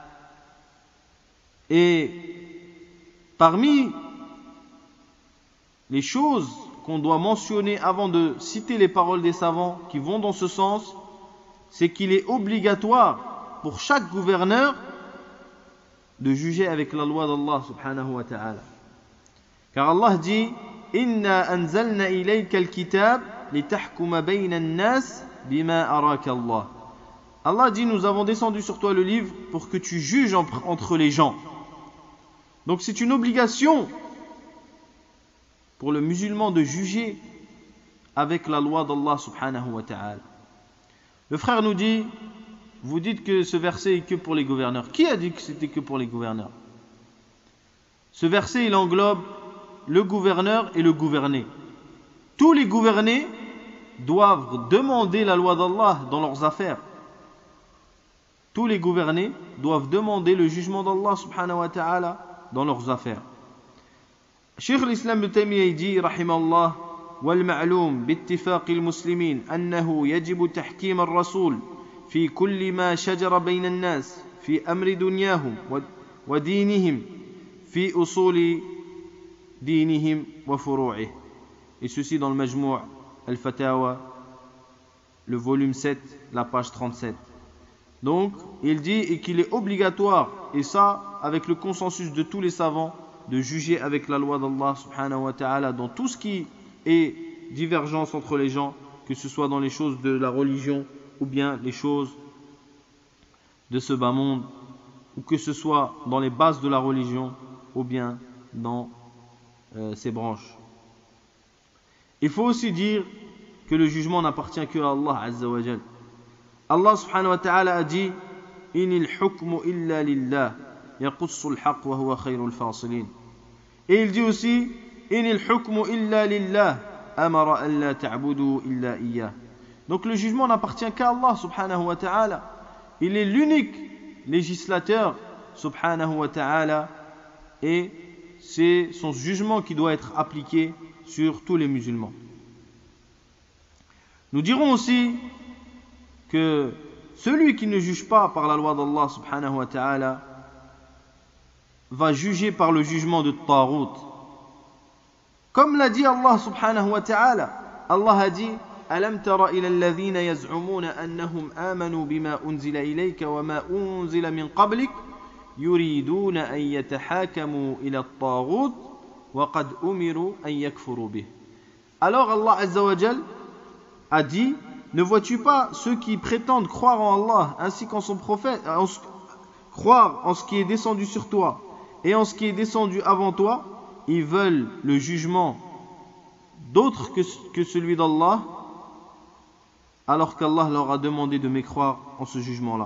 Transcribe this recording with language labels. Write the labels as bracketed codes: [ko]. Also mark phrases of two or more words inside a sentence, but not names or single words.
[fr] Et parmi les choses qu'on doit mentionner avant de citer les paroles des savants qui vont dans ce sens, c'est qu'il est obligatoire pour chaque gouverneur de juger avec la loi d'Allah [ar] سبحانه وتعالى. [fr] Car Allah dit [ar] إنا أنزلنا إليك الكتاب لتحكم بين الناس بما أراك الله. [fr] Allah dit nous avons descendu sur toi le livre pour que tu juges entre les gens. Donc c'est une obligation pour le musulman de juger avec la loi d'Allah [ar] سبحانه وتعالى. [fr] Le frère nous dit, vous dites que ce verset est que pour les gouverneurs. Qui a dit que c'était que pour les gouverneurs? Ce verset, il englobe le gouverneur et le gouverné. Tous les gouvernés doivent demander la loi d'Allah dans leurs affaires. Tous les gouvernés doivent demander le jugement d'Allah [ar] سبحانه وتعالى [fr] dans leurs affaires. Cheikh l'Islam Ibn Taymiyyah dit, [ar] rahimahullah, والمعلوم باتفاق المسلمين أنه يجب تحكيم الرسول في كل ما شجر بين الناس في أمر دنياهم ودينهم في أصول دينهم وفروعه. [fr] Et ceci dans le Majmou' al-Fatawa, le volume 7, la page 37. Donc, il dit et qu'il est obligatoire, et ça avec le consensus de tous les savants, de juger avec la loi d'Allah [ar] سبحانه وتعالى [fr] dans tout ce qui est divergence entre les gens, que ce soit dans les choses de la religion ou bien les choses de ce bas monde, ou que ce soit dans les bases de la religion ou bien dans ses branches. Il faut aussi dire que le jugement n'appartient que à Allah [ar] عز وجل. الله سبحانه وتعالى [fr] a dit [ar] إن الحكم إلا لله يقص الحق وهو خير الفاصلين. [fr] Et il dit aussi [ar] إن الحكم إلا لله أمر ألا تعبدوا إلا إياه. [fr] Donc le jugement n'appartient qu'à Allah [ar] سبحانه وتعالى. [fr] Il est l'unique législateur [ar] سبحانه وتعالى [fr] et c'est son jugement qui doit être appliqué sur tous les musulmans. Nous dirons aussi que celui qui ne juge pas par la loi d'Allah [ar] سبحانه وتعالى [fr] va juger par le jugement de Taghut. Comme l'a dit Allah [ar] سبحانه وتعالى, [fr] Allah a dit [ar] ألم تر إلى الذين يزعمون أنهم آمنوا بما أنزل إليك وما أنزل من قبلك يريدون أن يتحاكموا إلى الطاغوت وقد أمروا أن يكفروا به. [fr] Alors Allah [ar] عز وجل [fr] a dit ne vois-tu pas ceux qui prétendent croire en Allah ainsi qu'en son prophète, croire en ce qui est descendu sur toi et en ce qui est descendu avant toi, ils veulent le jugement d'autre que celui d'Allah, alors qu'Allah leur a demandé de mécroire en ce jugement-là.